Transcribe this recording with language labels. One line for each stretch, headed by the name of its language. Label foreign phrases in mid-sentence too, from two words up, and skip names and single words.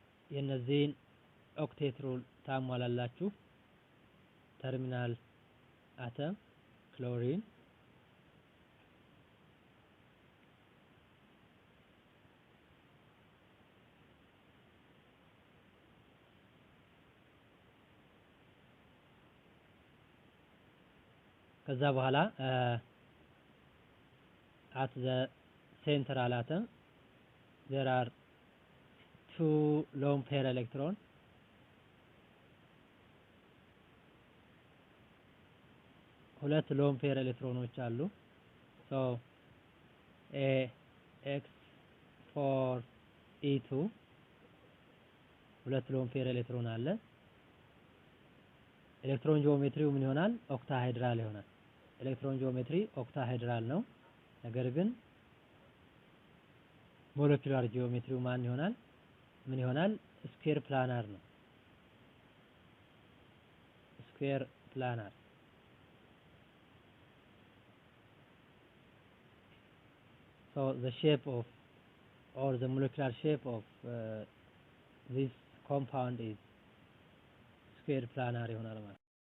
Amharic: የነዚህን
English: octet rule
Amharic: ታሟላላችሁ።
English: terminal atom
Amharic: ክሎሪን ከዛ በኋላ
English: at the central atom there are 2 lone pair electron
Amharic: ሁለት
English: lone pair electrons
Amharic: አሉ። so AX4E2 ሁለት
English: lone pair electron
Amharic: አለ።
English: electron geometry
Amharic: ምን ይሆናል? ኦክታሃይድራል ይሆናል።
English: electron geometry octahedral
Amharic: ነው። ነገር ግን
English: molecular geometry
Amharic: ማን ይሆናል? ምን ይሆናል?
English: square planar ነው። square planar so the shape of or the molecular shape of this compound is square planar
Amharic: ይሆናል ማለት ነው።